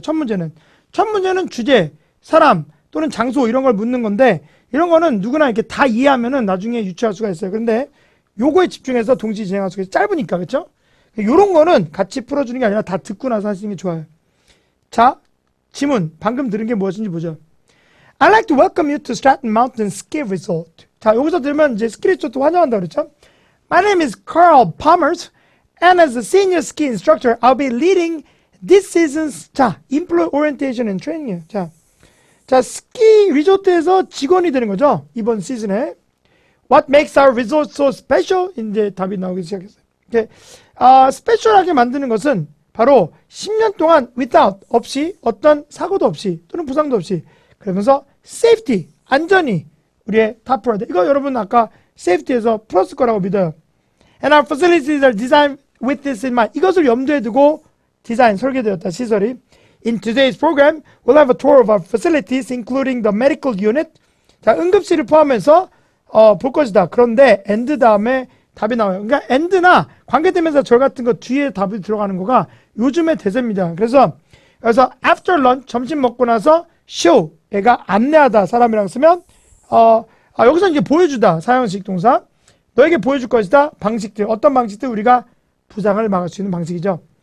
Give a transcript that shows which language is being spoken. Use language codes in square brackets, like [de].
[ko] 첫 문제는 주제, 사람 또는 장소 이런 걸 묻는 건데 이런 거는 누구나 이렇게 다 이해하면은 나중에 유추할 수가 있어요. 그런데 요거에 집중해서 동시 진행할 수가 있어요. 짧으니까 그렇죠? 요런 거는 같이 풀어주는 게 아니라 다 듣고 나서 하시는 게 좋아요. 자, 지문 방금 들은 게 무엇인지 보죠. [en] I'd like to welcome you to Stratton Mountain Ski Resort. [ko] 자, 여기서 들으면 이제 스키 리조트 환영한다 그랬죠? [en] My name is Carl Pommers, and as a senior ski instructor, I'll be leading this season's employee orientation and training이에요. [ko] 자, 스키 리조트에서 직원이 되는 거죠. 이번 시즌에. [en] What makes our resort so special? [ko] 이제 답이 나오기 시작했어요. 이렇게, 스페셜하게 만드는 것은 바로 10년 동안 without, 없이, 어떤 사고도 없이, 또는 부상도 없이, 그러면서 safety, 안전이 우리의 top priority. 이거 여러분 아까 safety에서 플러스 거라고 믿어요. [en] And our facilities are designed with this in mind. [ko] 이것을 염두에 두고 디자인, 설계되었다, 시설이. [en] In today's program, we'll have a tour of our facilities, including the medical unit. [ko] 자, 응급실을 포함해서 볼 것이다. 그런데 and 다음에 답이 나와요. 그러니까 and나 관계대명사 절 같은 거 뒤에 답이 들어가는 거가 요즘의 대세입니다. 그래서 after lunch, 점심 먹고 나서 show, 얘가 안내하다 사람이랑 쓰면 여기서 이제 보여주다 사형식 동사, 너에게 보여줄 것이다 방식들, 어떤 방식들 우리가 부상을 막을 수 있는 방식이죠.